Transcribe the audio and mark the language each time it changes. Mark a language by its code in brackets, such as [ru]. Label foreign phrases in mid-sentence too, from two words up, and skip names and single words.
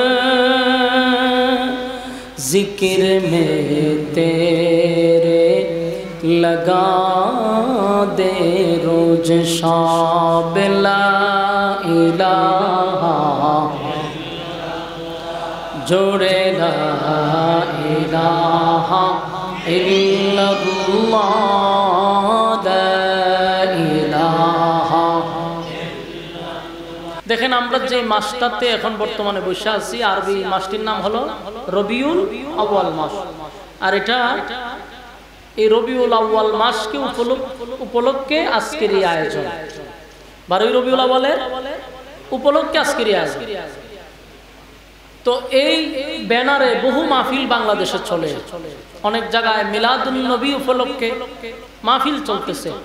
[ur] ذکر میں تیرے لگا دے روز شب [ar] لا الہ [bn] جوڑے [ar] لا الہ الا اللہ [bn] দেখেন আমরা যে মাসটাতে এখন বর্তমানে বসে আছি আরবি মাসটির নাম হলো রবিউল আউয়াল মাস আর এটা এই রবিউল আউয়াল মাসকে উপলক্ষে আজকের এই আয়োজন 12 রবিউল আউয়ালের উপলক্ষে আজকের এই আয়োজন তো এই ব্যানারে বহু মাহফিল বাংলাদেশে চলে অনেক জায়গায় মিলাদুন নবী উপলক্ষে মাহফিল চলতেছে